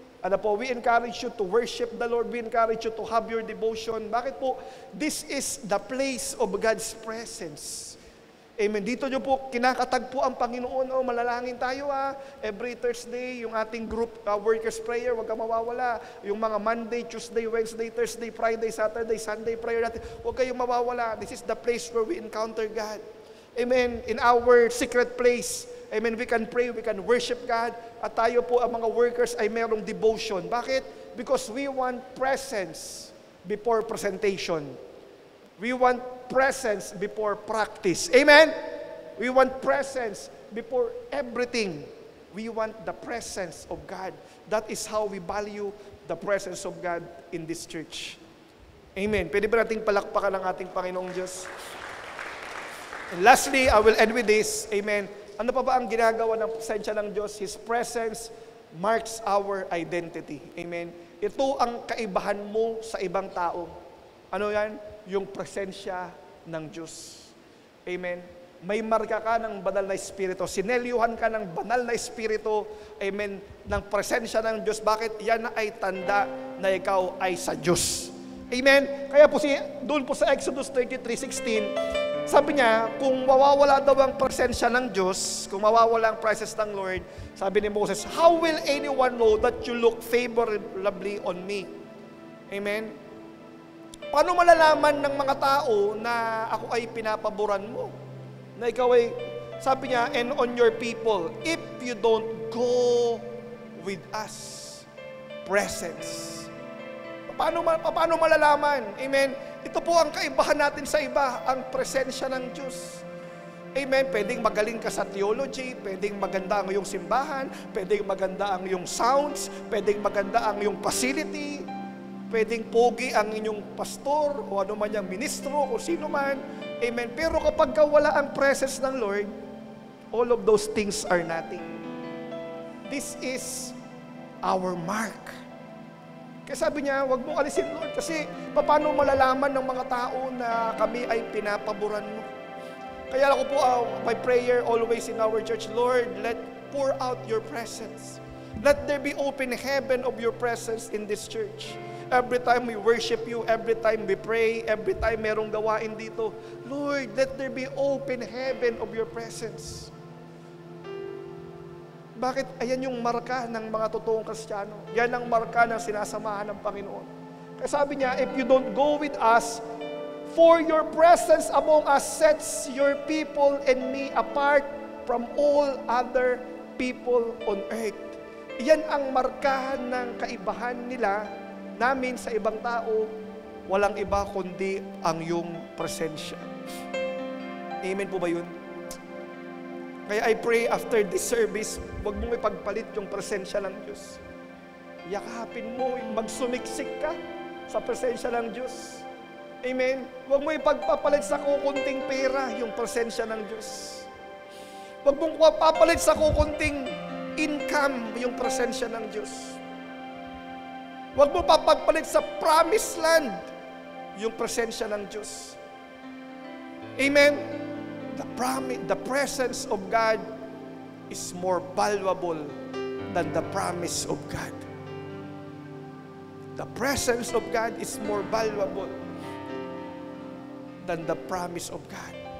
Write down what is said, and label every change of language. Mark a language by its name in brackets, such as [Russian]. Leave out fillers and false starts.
[English] We encourage you to worship the Lord. We encourage you to have your devotion. [Filipino] Bakit po? [English] This is the place of God's presence. Amen. [Filipino] Dito nyo po kinakatagpo ang Panginoon. Malalangin tayo [English] every Thursday, [Filipino] yung ating group workers prayer, huwag kang mawawala. Yung mga Monday, Tuesday, Wednesday, Thursday, Friday, Saturday, Sunday prayer natin, huwag kayong mawawala. [English] This is the place where we encounter God. Amen. In our secret place, amen, we can pray, we can worship God. [Filipino] At tayo po, ang mga workers, ay merong devotion. Bakit? [English] Because we want presence before presentation. We want presence before practice. Amen? We want presence before everything. We want the presence of God. That is how we value the presence of God in this church. Amen. [Filipino] Pwede ba nating palakpakan ang ating Panginoong Diyos? [English] And lastly, I will end with this. Amen. [Filipino] Ano pa ba ang ginagawa ng presensya ng Diyos? [English] His presence marks our identity. Amen. [Filipino] Ito ang kaibahan mo sa ibang tao. Ano yan? Yung presensya ng Diyos. Amen. May marka ka ng banal na Espiritu. Sinelyuhan ka ng banal na Espiritu. Amen. Ng presensya ng Diyos. Bakit? Yan ay tanda na ikaw ay sa Diyos. Amen. Kaya po doon po sa Exodus 33:16, sabi niya, kung mawawala daw ang presensya ng Diyos, kung mawawala ang presence ng Lord, sabi ni Moses, [English] how will anyone know that you look favorably on me? [Filipino] Amen. Paano malalaman ng mga tao na ako ay pinapaboran mo? Na ikaw ay, sabi niya, [English] and on your people, if you don't go with us, presence. [Filipino] Paano malalaman? Amen. Ito po ang kaibahan natin sa iba, ang presensya ng Diyos. Amen. Pwedeng magaling ka sa theology, pwedeng maganda ang iyong simbahan, pwedeng maganda ang iyong sounds, pwedeng maganda ang iyong facility, pwedeng pogi ang inyong pastor o ano man yung ministro o sino man. Amen. Pero kapag wala ang [English] presence ng Lord, all of those things are nothing. This is our mark. [Filipino] Kaya sabi niya, huwag mong alisin, Lord, kasi paano malalaman ng mga tao na kami ay pinapaboran mo? Kaya ako po, [English] my prayer always in our church, Lord, pour out your presence. Let there be open heaven of your presence in this church. Every time we worship you, every time we pray, every time [Filipino] merong gawain dito, [English] Lord, let there be open heaven of your presence. [Filipino] Bakit? Ayan yung marka ng mga totoong Kristiyano. Yan ang marka ng sinasamahan ng Panginoon. Kaya sabi niya, [English] if you don't go with us, for your presence among us sets your people and me apart from all other people on earth. [Filipino] Yan ang marka ng kaibahan nila namin sa ibang tao, walang iba kundi ang iyong presensya. Amen po ba yun? Kaya [English] I pray after this service, [Filipino] huwag mong ipagpalit yung presensya ng Diyos. Yakapin mo, magsumiksik ka sa presensya ng Diyos. Amen? Huwag mo ipagpapalit sa kukunting pera yung presensya ng Diyos. Huwag mong papalit sa kukunting income yung presensya ng Diyos. Huwag mo papagpalit sa promised land yung presensya ng Diyos. Amen? [English] The presence of God is more valuable than the promise of God. The presence of God is more valuable than the promise of God.